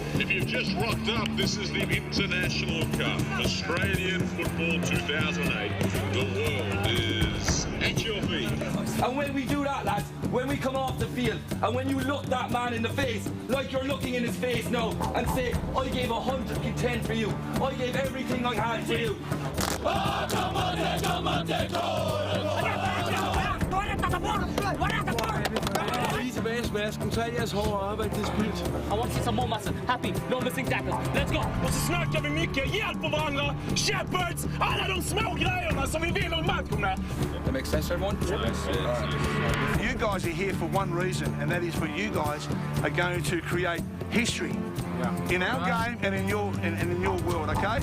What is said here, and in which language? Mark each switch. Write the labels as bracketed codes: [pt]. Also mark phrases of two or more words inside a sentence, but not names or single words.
[en] If you've just rocked up, this is the International Cup, Australian Football 2008. The world is at your feet. And when we do that, lads, when we come off the field, and when you look that man in the face, like you're looking in his face now, and say, I gave 110 for you. I gave everything I had for you. [da] Mads, kan tage jeres hårde arbejde, det er spildt. [en] I want to see some more muscle. Happy, no missing tackles. Let's go! [sv] Och så snackar vi mycket hjälp på varandra, shepherds, alla de små grejerna som vi vinner matcherna. [en] That makes sense, everyone? Yes. You guys are here for one reason, and that is for you guys are going to create history in our game and in your in your world, okay?